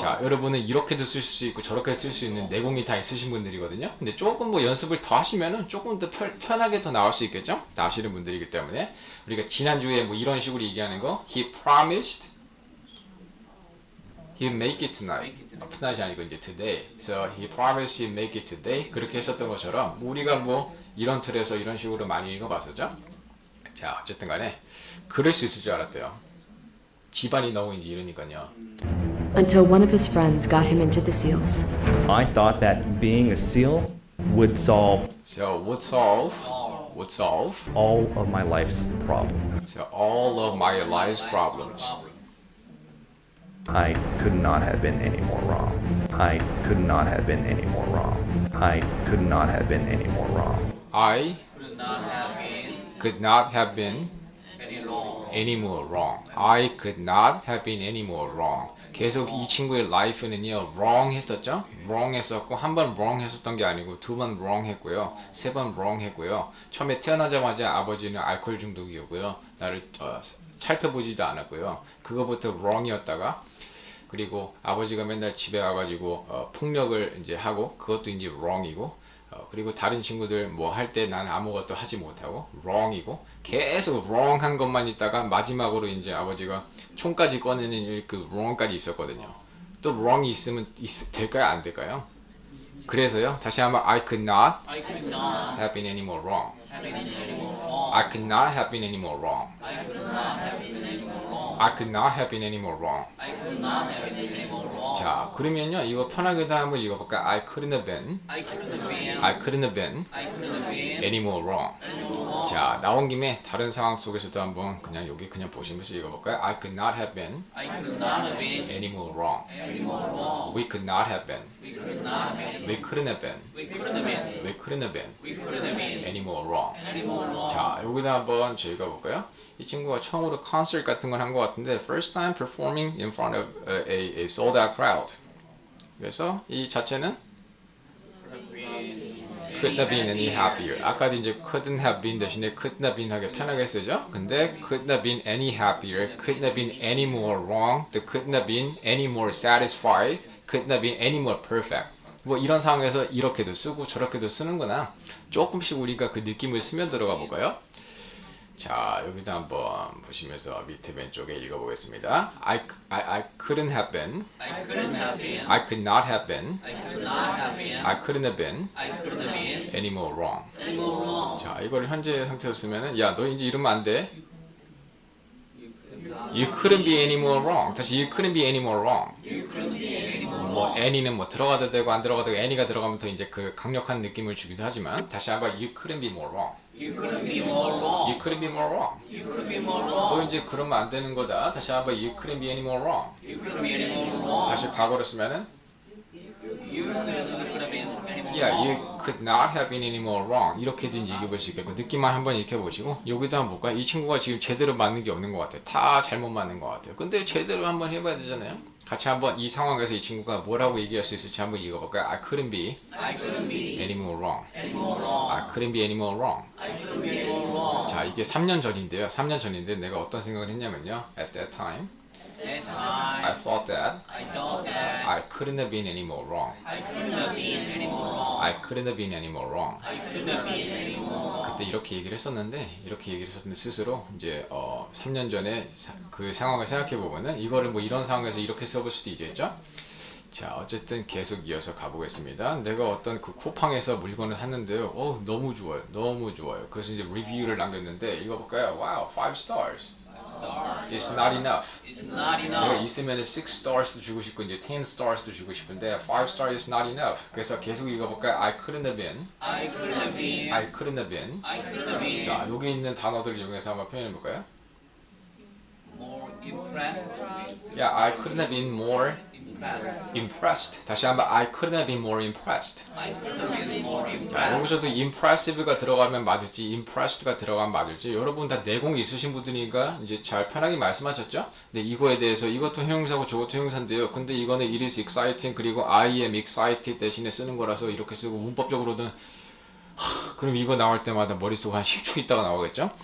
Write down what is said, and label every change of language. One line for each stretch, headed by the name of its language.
Korean: 자, 여러분은 이렇게도 쓸 수 있고 저렇게 쓸 수 있는 내공이 다 있으신 분들이거든요. 근데 조금 뭐 연습을 더 하시면은 조금 더 편하게 더 나올 수 있겠죠? 다 아시는 분들이기 때문에 우리가 지난주에 뭐 이런 식으로 얘기하는 거
English: He promised he'd make it tonight.
Korean: tonight이 아니고 이제 today.
English: So he promised he'd make it today.
Korean: 그렇게 했었던 것처럼 우리가 뭐 이런 틀에서 이런 식으로 많이 읽어봤었죠? 자, 어쨌든 간에 그럴 수 있을 줄 알았대요. 집안이 너무 이제 이러니까요.
English: Until one of his friends got him into the SEALs. I thought that being a SEAL would solve So would solve all of my life's problems. so all of my life's problems. I could not have been any more wrong. I could not have been any more wrong. I could not have been any more wrong. I could not have been could not have been any wrong any more wrong. I could not have been any more wrong.
Korean: 계속 이 친구의 life는요 wrong 했었죠? wrong 했었고 한 번 wrong 했었던 게 아니고 두 번 wrong 했고요, 세 번 wrong 했고요. 처음에 태어나자마자 아버지는 알코올 중독이었고요. 나를 살펴보지도 않았고요. 그거부터 wrong이었다가 그리고 아버지가 맨날 집에 와가지고 폭력을 이제 하고 그것도 이제 wrong이고 그리고 다른 친구들 뭐 할 때 난 아무것도 하지 못하고 wrong이고 계속 wrong한 것만 있다가 마지막으로 이제 아버지가 총까지 꺼내는 그 wrong까지 있었거든요. 또 wrong이 있으면 될까요? 안 될까요? 그래서요 다시 한번
English: I could not I could not have been any more wrong. have been any more wrong I could not have been any more wrong. I could not have been any more wrong I could not have been any more wrong. I could not have been any more wrong
Korean: 자, 그러면요 이거 편하게 다 한번 읽어볼까?
English: I couldn't have been I couldn't have been I couldn't have been I couldn't have been any more wrong.
Korean: 자, 나온 김에 다른 상황 속에서도 한번 그냥 여기 그냥 보시면서 읽어볼까요?
English: I could not have been I could not have been any more wrong. any more wrong We could not have been. we could not have been We couldn't have been. we couldn't have been We couldn't have been we couldn't have been any more wrong. any more wrong
Korean: 자, 여기다 한번 저희가 볼까요? 이 친구가 처음으로 콘서트 같은 걸 한 것 같은데
English: first time performing in front of a sold out crowd.
Korean: 그래서 이 자체는
English: could not been any happier.
Korean: 아까도 이제
English: couldn't have been
Korean: 대신에
English: could not been
Korean: 하게 편하게 쓰죠. 근데
English: could not been any happier, could not been any more wrong, the could not been any more satisfied, could not been any more perfect.
Korean: 뭐 이런 상황에서 이렇게도 쓰고 저렇게도 쓰는구나. 조금씩 우리가 그 느낌을 쓰면 들어가 볼까요? 자, 여기도 한번 보시면서 밑에 왼쪽에 읽어보겠습니다.
English: I couldn't have been. I couldn't have been. I could not have been. I could not have been. I couldn't have been I couldn't have been any more wrong. any more wrong.
Korean: 자, 이걸 현재 상태로 쓰면은 야, 너 이제 이러면 안 돼.
English: You couldn't be any more wrong.
Korean: 다시
English: you couldn't be any more wrong. You couldn't be any more 뭐 wrong.
Korean: any는 뭐 들어가도 되고 안 들어가도 되고 any가 들어가면 더 이제 그 강력한 느낌을 주기도 하지만 다시 한번
English: you couldn't be more wrong. You couldn't be more wrong. You couldn't be more wrong. You couldn't be more
Korean: 너
English: wrong.
Korean: 이제 그러면 안 되는 거다. 다시 한번
English: you couldn't be any more wrong. You couldn't be any more wrong.
Korean: 다시 과거로 쓰면은
English: You could have been any more yeah, wrong. you could not have been any more wrong.
Korean: 이렇게도 이제 읽어볼 수 있겠고 느낌만 한번 읽혀보시고 여기도 한번 볼까요? 이 친구가 지금 제대로 맞는 게 없는 것 같아요. 다 잘못 맞는 것 같아요. 근데 제대로 한번 해봐야 되잖아요. 같이 한번 이 상황에서 이 친구가 뭐라고 얘기할 수 있을지 한번 읽어볼까요?
English: I couldn't be I couldn't be any more wrong. any more wrong. I couldn't be any more wrong. I couldn't be any more wrong.
Korean: 자, 이게 3년 전인데요. 3년 전인데 내가 어떤 생각을 했냐면요.
English: At that time, At I time, thought that I thought that I couldn't have been any more wrong. I couldn't have been any more wrong. I couldn't have been any more wrong. I couldn't have been any more wrong.
Korean: 그때 이렇게 얘기를 했었는데 스스로 이제 3년 전에 그 상황을 생각해 보면은 이거를 뭐 이런 상황에서 이렇게 써볼 수도 있겠죠. 자, 어쨌든 계속 이어서 가보겠습니다. 내가 어떤 그 쿠팡에서 물건을 샀는데요. 너무 좋아요. 너무 좋아요. 그래서 이제 리뷰를 남겼는데 읽어볼까요?
English: Wow, 5 stars. It's not enough. It's not
Korean: 내가
English: enough.
Korean: 있으면 6 stars도 주고 싶고 이제 10 stars도 주고 싶은데
English: 5 stars is not enough.
Korean: 그래서 계속 읽어볼까요?
English: I couldn't have been. I couldn't have been. I couldn't have been. I couldn't have been
Korean: 자, 여기 있는 단어들을 이용해서 한번 표현해 볼까요?
English: more impressed. Yeah, I couldn't have been more Impressed. impressed. 다시 한번 I couldn't have been more impressed. I couldn't have been more
Korean: 자,
English: impressed.
Korean: 여기서도 impressive가 들어가면 맞을지 impressed가 들어가면 맞을지 여러분 다 내공 있으신 분들이니까 이제 잘 편하게 말씀하셨죠? 근데 이거에 대해서 이것도 형용사고 저것도 형용사인데요. 근데 이거는
English: it is exciting
Korean: 그리고
English: I am excited
Korean: 대신에 쓰는 거라서 이렇게 쓰고 문법적으로는 그럼 이거 나올 때마다 머릿속 한 10초 있다가 나오겠죠?